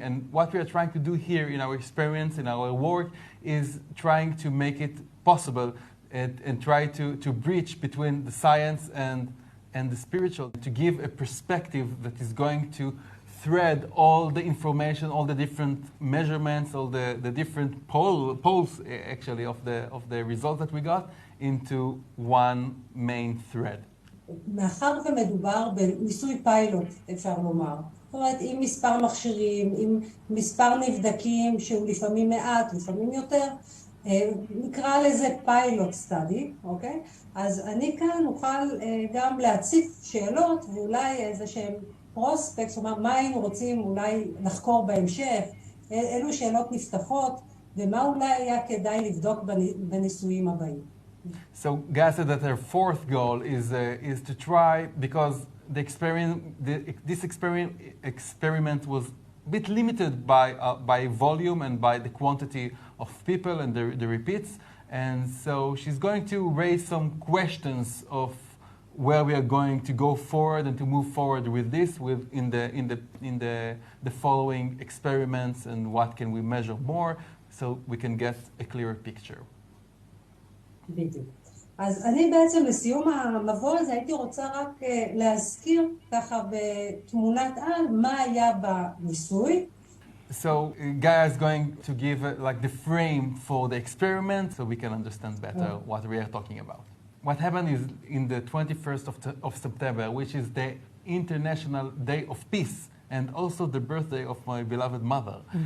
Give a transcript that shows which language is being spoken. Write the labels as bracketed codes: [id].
[en] And what we are trying to do here in our experiments, in our work, is trying to make it possible and try to bridge between the science and the spiritual, to give a perspective that is going to thread all the information, all the different measurements, all the different poles actually of the results that we got into one main thread. [he] מאחר ומדובר בניסוי פיילוט, אפשר לומר. זאת אומרת, עם מספר מכשירים, עם מספר נבדקים שהוא לפעמים מעט, לפעמים יותר, נקרא לזה פיילוט סטאדי, אוקיי? אז אני כאן אוכל גם להציף שאלות ואולי איזה שהם פרוספקט, זאת אומרת, מה היינו רוצים אולי לחקור בהמשך, אילו שאלות נפתחות, ומה אולי היה כדאי לבדוק בניסויים הבאים. [en] So Gaia said that her 4th goal is to try, because this experiment was a bit limited by volume and by the quantity of people and the repeats, and so she's going to raise some questions of where we are going to go forward and to move forward with this in the following experiments, and what can we measure more so we can get a clearer picture. [he] בדיוק. אז אני בעצם לסיום המבוא הזה הייתי רוצה רק להזכיר ככה בתמונת על מה היה בניסוי. [en] So Gaia is going to give like the frame for the experiment so we can understand better what we are talking about. What happened is in the 21st of September, which is the International Day of Peace, and also the birthday of my beloved mother.